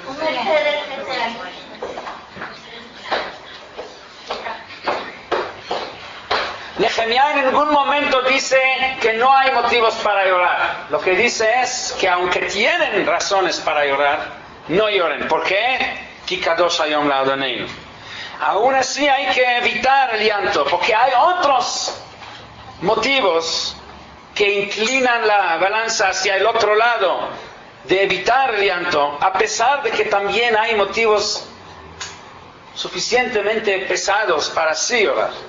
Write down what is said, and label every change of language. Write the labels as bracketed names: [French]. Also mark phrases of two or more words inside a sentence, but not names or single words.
[Spanish] Nehemia en ningún momento dice que no hay motivos para llorar. Lo que dice es que aunque tienen razones para llorar, no lloren. ¿Por qué? [Hebrew] כי קדוש היום לאדנינו. [Spanish] Aún así hay que evitar el llanto, porque hay otros motivos que inclinan la balanza hacia el otro lado de evitar el llanto, a pesar de que también hay motivos suficientemente pesados para sí llorar.